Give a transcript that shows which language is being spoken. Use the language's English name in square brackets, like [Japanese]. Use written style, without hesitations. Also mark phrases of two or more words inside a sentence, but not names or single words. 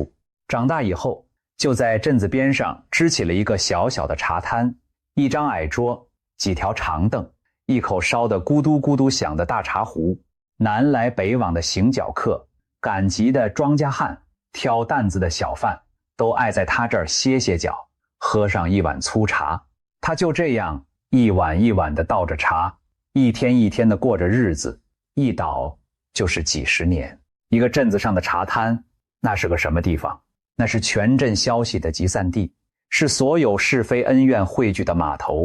[Chinese] 長大以後，就在鎮子邊上支起了一個小小的茶攤，一張矮桌，幾條長凳，一口燒得咕嘟咕嘟響的大茶壺。南來北往的行腳客，趕集的莊稼漢，挑擔子的小販，都愛在他這兒歇歇腳，喝上一碗粗茶。他就這樣一碗一碗地倒着茶，一天一天地過着日子，一倒就是幾十年。一個鎮子上的茶攤，那是個什麼地方？那是全鎮消息的集散地，是所有是非恩怨匯聚的碼頭。